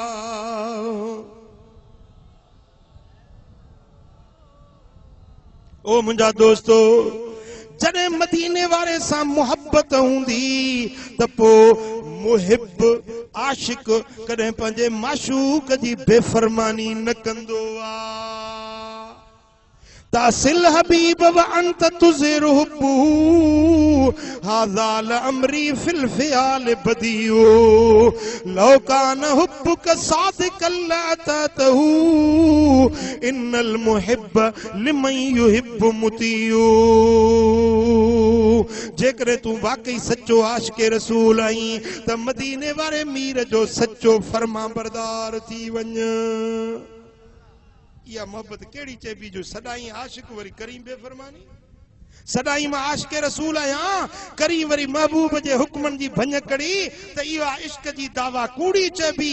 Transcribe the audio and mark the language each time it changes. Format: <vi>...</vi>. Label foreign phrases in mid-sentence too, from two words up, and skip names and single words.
<sd>ओ मुंहिंजा दोस्तो, जॾहिं मदीने वारे सां मोहब्बत हूंदी त पोइ मुहिब आशिक कॾहिं पंहिंजे माशूक जी बेफरमानी न कंदो आहे।</sd> <ar>تعصي الحبيب وأنت تظهر حبه هذا لعمري في الفعال بديع لو كان حبك صادقا لأطعته إن المحب لمن يحب مطيع.</ar> <sd>जेकरे तू वाकई सच्चो आशिक़े रसूल आहीं त मदीने वारे मीर जो सच्चो फर्मा बरदार थी वञ। या मोहब्बत केड़ी चइबी जो सदाई आशिक वरी करी बेफरमानी, सदाई मां आशिक़े रसूल आहियां करी वरी महबूब जे हुक्मन जी भञकड़ी, त इहा इश्क जी दावा कूड़ी चइबी।</sd>